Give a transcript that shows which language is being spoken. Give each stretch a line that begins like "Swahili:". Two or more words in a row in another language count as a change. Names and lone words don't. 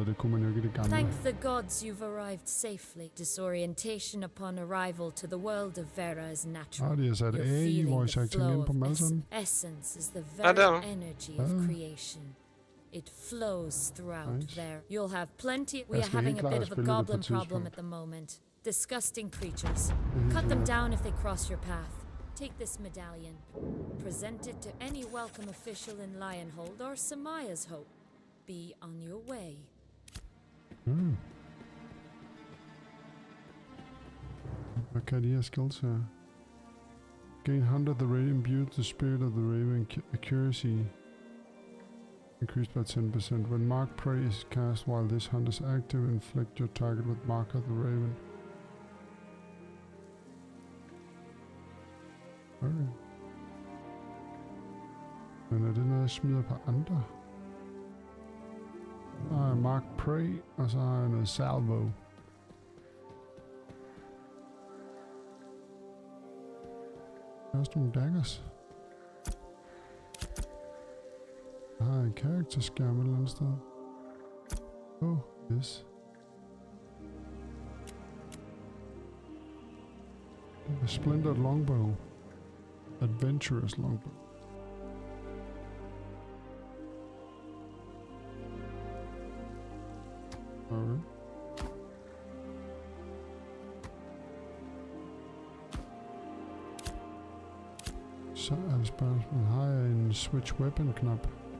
Danish: Det kunne man jo ikke i det gamle.
English: Thank the gods you've arrived safely. Disorientation upon arrival to the world of Vera is natural.
Danish: De har sat
English: AI voice acting
Danish: ind på dem alle sammen.
English: Essence is the very energy of creation. It flows throughout there. You'll have plenty. We are having a bit of a goblin problem at the moment. Disgusting creatures. Cut them down if they cross your path. Take this medallion. Present it to any welcome official in Lionhold or Samaya's Hope. Be on your way.
Danish: Hvad kan de her skills her?
English: Gain 100 the radiant beauty, the spirit of the raven, accuracy increased by 10%. When Mark Prey is cast while this hunt is active, inflict your target with Mark of the Raven. Okay.
Danish: Men er det noget, jeg smider på andre? Så har jeg Mark Prey, og så har jeg noget Salvo. Der er også nogle daggers. Jeg har en karakterskærm et eller andet sted.
English: Yes. A splintered longbow. Adventurous longbow. Okay.
Danish: Så er det spørgsmålet, har jeg en
English: switch weapon
Danish: knap?